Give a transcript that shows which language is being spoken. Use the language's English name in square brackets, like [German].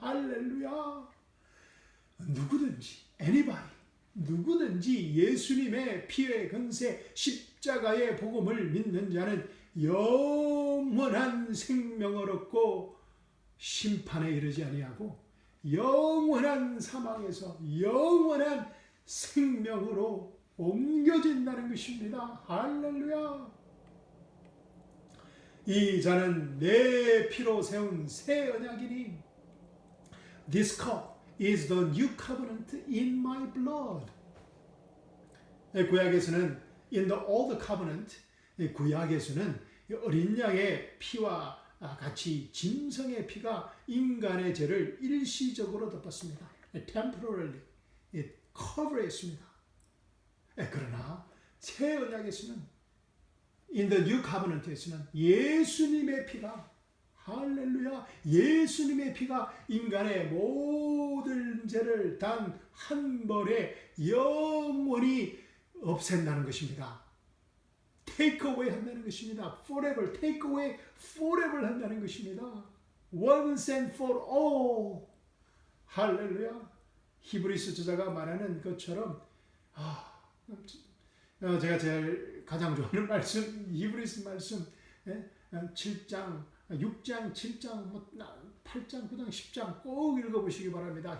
[Korean] 할렐루야. 누구든지 누구든지 예수님의 피의 근세 십자가의 복음을 믿는 자는 영원한 생명을 얻고 심판에 이르지 아니하고 영원한 사망에서 영원한 생명으로 옮겨진다는 것입니다. 할렐루야. 이 잔은 내 피로 세운 새 언약이니 [English] This cup is the new covenant in my blood. [Korean] 구약에서는 [English] in the old covenant, [Korean] 구약에서는 어린 양의 피와 같이 짐승의 피가 인간의 죄를 일시적으로 덮었습니다. [English] temporarily cover했습니다. [Korean] 그러나 새 언약에서는 [English] in the new covenant [Korean] 에서는 예수님의 피가 할렐루야 예수님의 피가 인간의 모든 죄를 단 한 번에 영원히 없앤다는 것입니다. [English] take away [Korean] 한다는 것입니다. [English] forever, take away forever [Korean] 한다는 것입니다. [English] once and for all. [Korean] 할렐루야. 히브리서 저자가 말하는 것처럼 제가 제일 가장 좋아하는 말씀 히브리서 말씀 7장 6장, 7장, 8장, 9장, 10장 꼭 읽어보시기 바랍니다.